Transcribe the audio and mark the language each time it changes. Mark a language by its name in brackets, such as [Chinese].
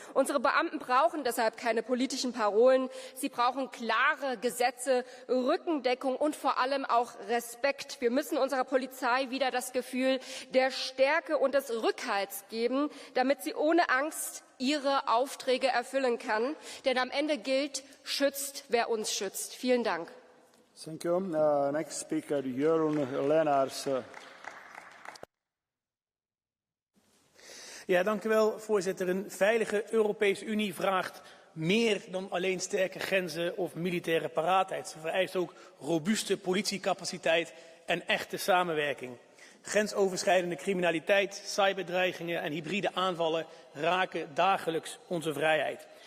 [German] Unsere Beamten brauchen deshalb keine politischen Parolen. Sie brauchen klare Gesetze, Rückendeckung und vor allem auch Respekt. Wir müssen unserer Polizei wieder das Gefühl der Stärke und des Rückhalts geben, damit sie ohne Angst ihre Aufträge erfüllen kann. Denn am Ende gilt, schützt, wer uns schützt. Vielen Dank. [English] Thank you. Next speaker, Jeroen Lenaers. [Dutch] Ja, dank u wel, voorzitter. Een veilige Europese Unie vraagt meer dan alleen sterke grenzen of militaire paraatheid. Ze vereist ook robuuste politiecapaciteit en echte samenwerking. Grensoverschrijdende criminaliteit, cyberdreigingen en hybride aanvallen raken dagelijks onze vrijheid.